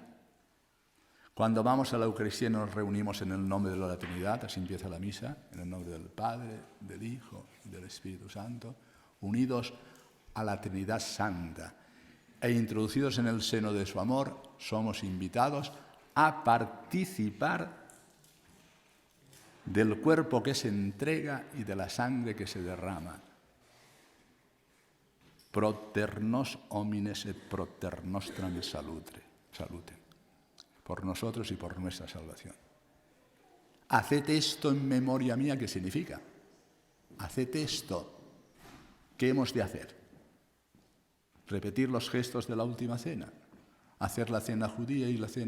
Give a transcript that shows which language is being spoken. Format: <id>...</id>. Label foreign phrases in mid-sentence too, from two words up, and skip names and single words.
<es>Cuando vamos a la Eucaristía nos reunimos en el nombre de la Trinidad, así empieza la misa, en el nombre del Padre, del Hijo y del Espíritu Santo, unidos a la Trinidad Santa e introducidos en el seno de su amor, somos invitados a participar del cuerpo que se entrega y de la sangre que se derrama.</es> <la>Proter nos homines et proter nostram salute.</la> <es>Por nosotros y por nuestra salvación. Haced esto en memoria mía, ¿qué significa? Haced esto. ¿Qué hemos de hacer? ¿Repetir los gestos de la última cena? ¿Hacer la cena judía y la cena...?</es>